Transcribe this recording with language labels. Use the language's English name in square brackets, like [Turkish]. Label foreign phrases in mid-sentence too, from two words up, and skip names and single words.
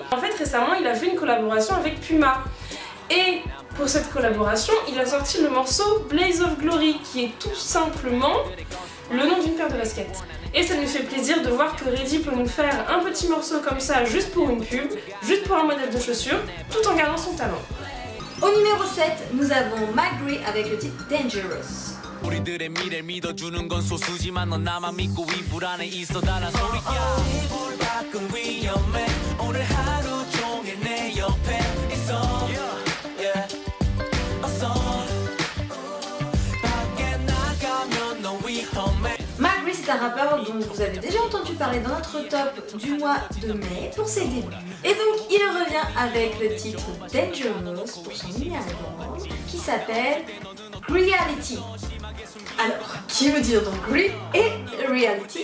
[French] En fait récemment il a fait une collaboration avec Puma et pour cette collaboration il a sorti le morceau Blaze of Glory qui est tout simplement le nom d'une paire de baskets. Et ça nous fait plaisir de voir que Reddy peut nous faire un petit morceau comme ça juste pour une pub, juste pour un modèle de chaussures, tout en gardant son talent. Au numéro 7, nous avons McGree avec le titre Dangerous. [Korean] 우리들의 미래를 믿어주는 건 소수지만 넌 나만 믿고 이 불안에 있어 달란 소리야 이불 밖은 위험해 오늘 하루 종일 내 옆에 있어 어서 밖에 나가면 넌 위험해. [French] McGree, c'est un rappeur dont vous avez déjà entendu parler dans notre top du mois de mai pour ses débuts. Et donc il revient avec le titre Dangerous pour son mini-album qui s'appelle Reality. Alors, qui veut dire donc Gree et Reality.